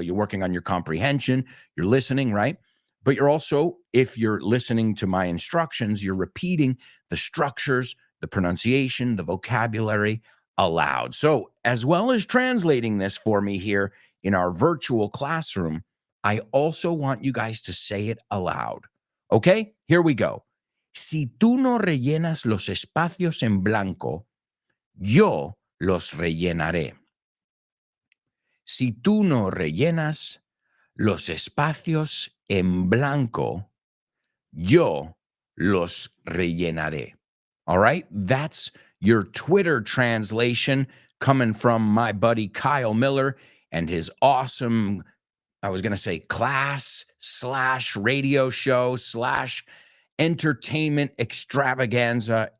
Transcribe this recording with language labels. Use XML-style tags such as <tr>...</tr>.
<en>You're working on your comprehension. You're listening, right? But you're also, if you're listening to my instructions, you're repeating the structures, the pronunciation, the vocabulary aloud. So as well as translating this for me here in our virtual classroom, I also want you guys to say it aloud. Okay, here we go.</en> <es>Si tú no rellenas los espacios en blanco, yo los rellenaré. Si tú no rellenas los espacios en blanco, yo los rellenaré.</es> <en>All right, that's your Twitter translation coming from my buddy Kyle Miller and his awesome, I was going to say class/radio show / entertainment extravaganza.</en>